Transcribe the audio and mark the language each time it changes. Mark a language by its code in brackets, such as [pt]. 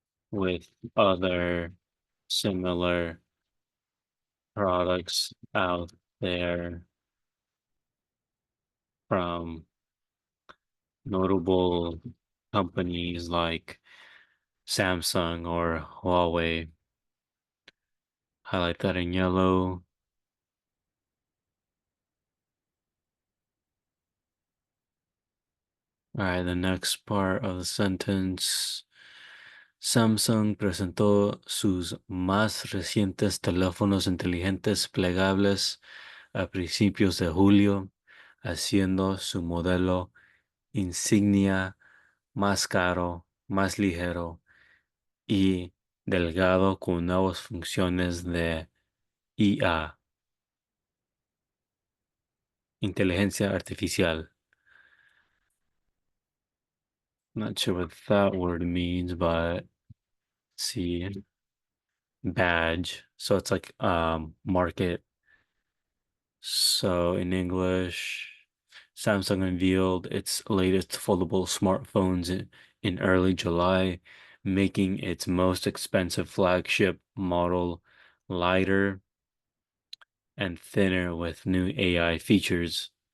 [en] with other similar products out there from notable companies like Samsung or Huawei. Highlight that in yellow. All right, the next part of the sentence. [es] Samsung presentó sus más recientes teléfonos inteligentes plegables a principios de julio, haciendo su modelo insignia más caro, más ligero y delgado con nuevas funciones de IA, inteligencia artificial. [en] Not sure what that word means, but see, badge. So it's like market. So in English, Samsung unveiled its latest foldable smartphones in early July, making its most expensive flagship model lighter and thinner with new AI features.